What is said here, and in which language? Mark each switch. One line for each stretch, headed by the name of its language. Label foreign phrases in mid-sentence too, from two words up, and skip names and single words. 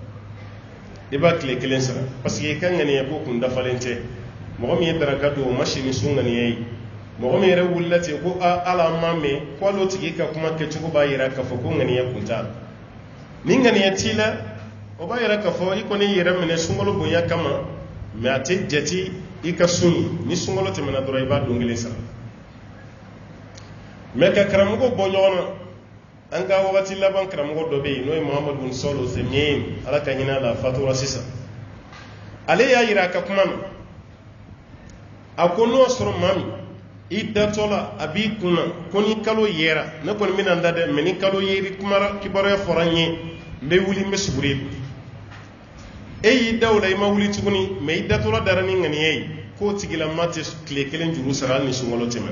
Bambara: parce que i ka ŋaniya ko kun dafalen tɛ mɔgɔ min ye daraka don o ma si ni sun ŋaniya ye mɔgɔ min yɛrɛ wulila ten ko ala ma mɛn ko al'o tigi ka kuma kɛcogo b'a yira k'a fɔ ko ŋaniya kun t'a la ni ŋaniya t'i la o b'a yira k'a fɔ i kɔni yɛrɛ minɛ sunkalo bonya kama mais a tɛ jate i ka sun ye ni sunkalo tɛmɛna dɔrɔn i b'a don kelen sara mais ka karamɔgɔ bɔ ɲɔgɔn na an ka wagati laban karamɔgɔ dɔ bɛ yen n'o ye Muhammad bin Salih al-Uthaymin ala ka ɲinɛ a la a fatura sisan ale y'a yira a ka kuma na a ko n'o sɔrɔ maa min i datɔ la a b'i kunna ko ni kalo yera ne kɔni bɛna n da dɛ mais ni kalo yeri kibaruya fɔra n ye n bɛ wuli n bɛ suguri e y'i da o la i ma wuli tuguni mais i datɔla dara ni ŋaniya ye k'o tigilama tɛ tile kelen juru sara hali ni sunkalo